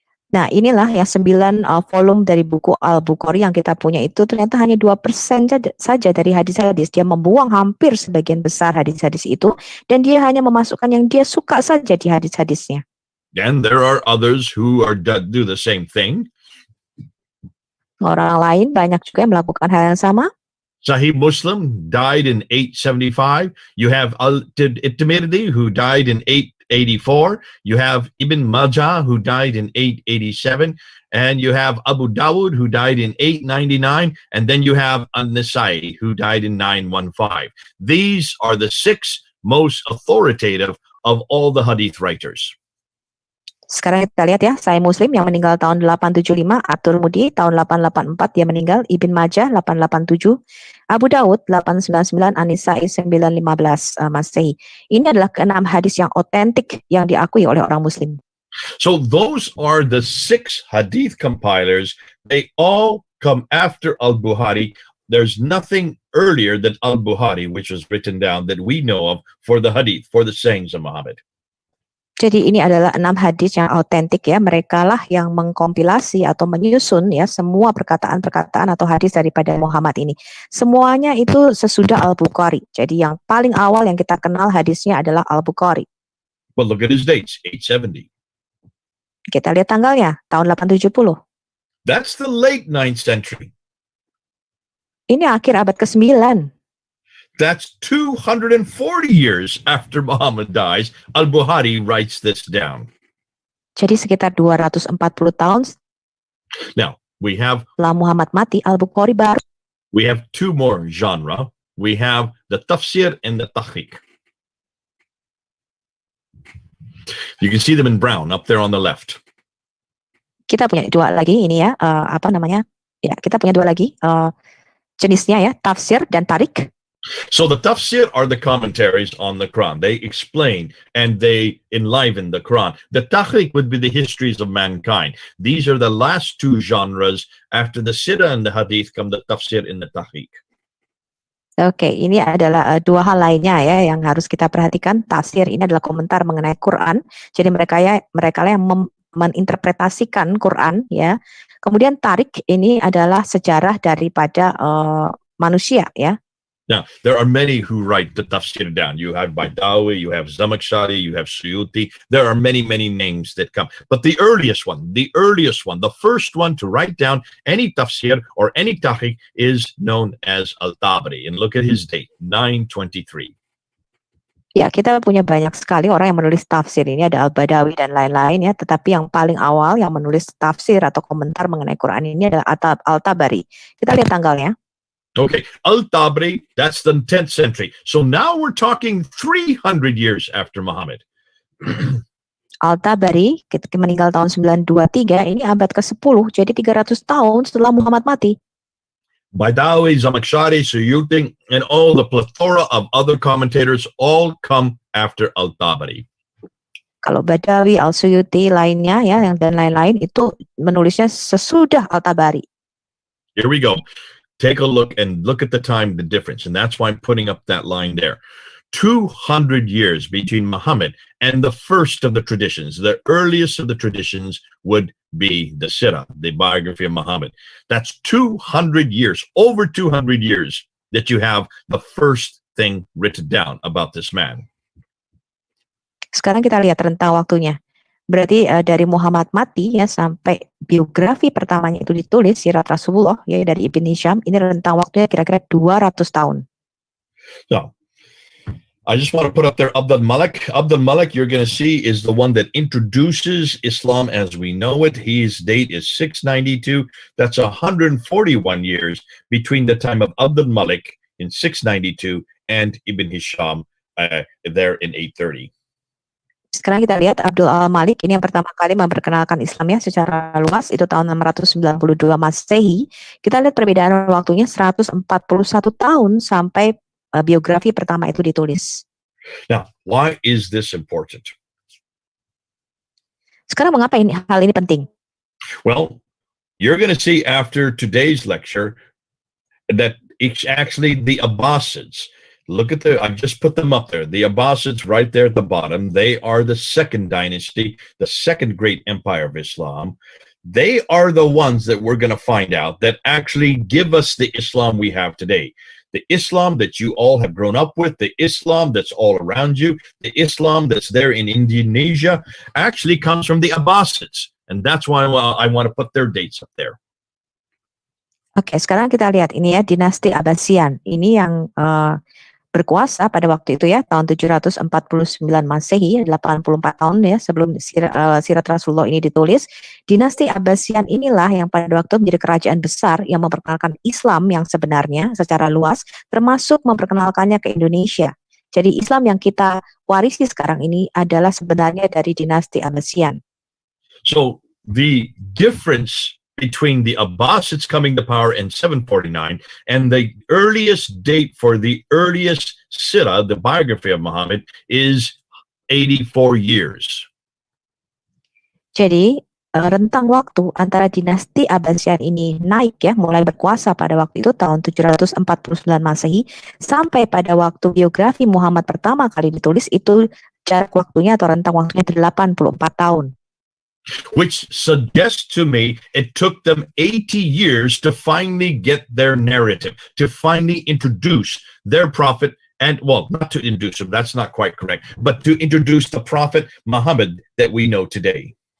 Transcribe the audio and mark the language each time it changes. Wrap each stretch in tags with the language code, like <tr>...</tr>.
<id>Nah, inilah yang 9 volume dari buku Al-Bukhari yang kita punya itu ternyata hanya 2% saja dari hadis-hadis. Dia membuang hampir sebagian besar hadis-hadis itu dan dia hanya memasukkan yang dia suka saja di hadis-hadisnya.</id> <en>And there are others who do the same thing.</en> <id>Orang lain banyak juga yang melakukan hal yang sama.</id> <en>Sahih Muslim died in 875. You have At-Tirmidhi who died in 884. You have Ibn Majah who died in 887. And you have Abu Dawud who died in 899. And then you have An-Nasai who died in 915. These are the 6 most authoritative of all the hadith writers.</en> <id>Sekarang kita lihat ya, Sahih Muslim yang meninggal tahun 875, At-Tirmidzi tahun 884 dia meninggal, Ibn Majah 887, Abu Dawud 899, An-Nisai 915 Masehi. Ini adalah ke-6 hadis yang otentik yang diakui oleh orang Muslim.</id> <en>So those are the 6 hadith compilers. They all come after Al-Bukhari. There's nothing earlier than Al-Bukhari, which was written down that we know of for the hadith, for the sayings of Muhammad.</en> <id>Jadi ini adalah 6 hadis yang autentik ya, mereka lah yang mengkompilasi atau menyusun ya semua perkataan-perkataan atau hadis daripada Muhammad ini. Semuanya itu sesudah Al-Bukhari. Jadi yang paling awal yang kita kenal hadisnya adalah Al-Bukhari.</id> <en>But look at his dates, 870.</en> <id>Kita lihat tanggalnya, tahun 870.</id> <en>That's the late 9th century.</en> <id>Ini akhir abad ke-9.</id> <en>That's 240 years after Muhammad dies. Al-Bukhari writes this down.</en> <id>Jadi sekitar 240 tahun</id> <en>Now, we have</en> <id>setelah Muhammad mati, Al-Bukhari baru.</id> <en>we have two more genre. We have the tafsir and the tahqiq. You can see them in brown up there on the left.</en> <id>Kita punya dua lagi ini ya, apa namanya? Ya, kita punya dua lagi jenisnya ya, tafsir dan tarik.</id> <en>So the tafsir are the commentaries on the Quran. They explain and they enliven the Quran. The tahqiq would be the histories of mankind. These are the last two genres. After the sirah and the hadith come the tafsir and the tahqiq.</en> <id>Oke, ini adalah dua hal lainnya ya yang harus kita perhatikan. Tafsir ini adalah komentar mengenai Quran. Jadi mereka lah yang meninterpretasikan Quran ya. Kemudian tarik ini adalah sejarah daripada manusia ya.</id> <en>Now, there are many who write the tafsir down. You have Baidawi, you have Zamakhshari, you have Suyuti. There are many, many names that come. But the earliest one, the first one to write down any tafsir or any tahqiq is known as Al-Tabari. And look at his date, 923.</en> <id>Ya, kita punya banyak sekali orang yang menulis tafsir. Ini ada Al-Badawi dan lain-lain ya. Tetapi yang paling awal yang menulis tafsir atau komentar mengenai Quran ini adalah Al-Tabari. Kita lihat tanggalnya.</id> <en>Okay, Al-Tabari, that's the 10th century. So now we're talking 300 years after Muhammad.</en> <id>Al-Tabari meninggal tahun 923, ini abad ke-10, jadi 300 tahun setelah Muhammad mati.</id> <en>Baidawi, Zamakhshari, Suyuti, and all the plethora of other commentators all come after Al-Tabari.</en> <id>Kalau Badawi, Al-Suyuti, lainnya ya, dan lain-lain itu menulisnya sesudah Al-Tabari.</id> <en>Here we go. Take a look and look at the time, the difference. And that's why I'm putting up that line there. 200 years between Muhammad and the first of the traditions. The earliest of the traditions would be the Sirah, the biography of Muhammad. That's 200 years, over 200 years that you have the first thing written down about this man.</en> <id>Sekarang kita lihat rentang waktunya. Berarti dari Muhammad mati ya sampai biografi pertamanya itu ditulis Sirat Rasulullah ya dari Ibn Hisham, ini rentang waktunya kira-kira 200 tahun.</id> <en>So, I just want to put up there Abdul Malik. Abdul Malik, you're going to see, is the one that introduces Islam as we know it. His date is 692. That's 141 years between the time of Abdul Malik in 692 and Ibn Hisham there in 830.</en> <id>Sekarang kita lihat Abdul Al-Malik, ini yang pertama kali memperkenalkan Islam ya secara luas, itu tahun 692 Masehi. Kita lihat perbedaan waktunya 141 tahun sampai biografi pertama itu ditulis.</id> <en>Now, why is this important?</en> <id>Sekarang mengapa hal ini penting?</id> <en>Well, you're going to see after today's lecture that it's actually the Abbasids. Look at I've just put them up there. The Abbasids right there at the bottom. They are the second dynasty, the second great empire of Islam. They are the ones that we're going to find out that actually give us the Islam we have today. The Islam that you all have grown up with, the Islam that's all around you, the Islam that's there in Indonesia actually comes from the Abbasids. And that's why I want to put their dates up there.</en> <id>Oke, sekarang kita lihat ini ya, dinasti Abbasian. Ini yang berkuasa pada waktu itu ya, tahun 749 Masehi, 84 tahun ya sebelum Sirat Rasulullah ini ditulis. Dinasti Abbasian inilah yang pada waktu menjadi kerajaan besar yang memperkenalkan Islam yang sebenarnya secara luas, termasuk memperkenalkannya ke Indonesia. Jadi Islam yang kita warisi sekarang ini adalah sebenarnya dari dinasti Abbasian.</id> <en>So the difference between the Abbasids coming to power in 749 and the earliest date for the earliest Sirah, the biography of Muhammad, is 84 years.</en> <id>Jadi rentang waktu antara dinasti Abbasian ini naik ya, mulai berkuasa pada waktu itu tahun 749 Masehi sampai pada waktu biografi Muhammad pertama kali ditulis itu jarak waktunya atau rentang waktunya 84 tahun.</id> <en>Which suggests to me it took them 80 years to finally get their narrative, to finally introduce their prophet and, well, not to introduce him, that's not quite correct, but to introduce the Prophet Muhammad that we know today.</en>